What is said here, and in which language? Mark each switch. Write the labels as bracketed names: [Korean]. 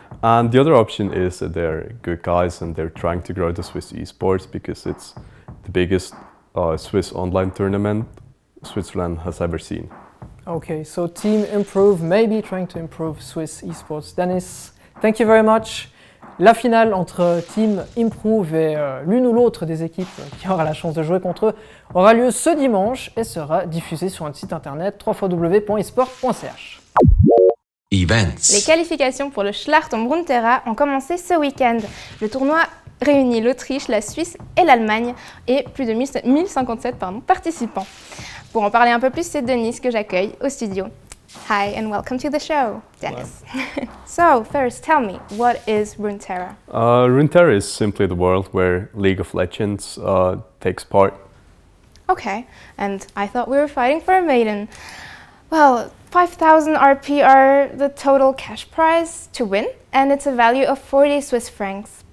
[English] And the other option is that they're good guys and they're trying to grow the Swiss esports because it's the biggest Swiss online tournament Switzerland has ever seen. Okay, so Team Improve may be trying to improve Swiss esports. Dennis, thank you very much. [French] La finale entre Team Improve et l'une ou l'autre des équipes qui aura la chance de jouer contre eux aura lieu ce dimanche et sera diffusée sur notre site internet www.esport.ch. [English] Events. [French] Les qualifications pour le Schlacht en Brunterra ont commencé ce week-end. Le tournoi réunit l'Autriche, la Suisse et l'Allemagne et plus de 1057 participants. Pour en parler un peu plus, c'est Denise que j'accueille au studio. [English] Hi and welcome to the show, Dennis. So, first tell me, what is Runeterra? Runeterra is simply the world where League of Legends takes part. Okay, and I thought we were fighting for a maiden. Well, 5,000 RP are the total cash prize to win, and it's a value of 40 Swiss francs.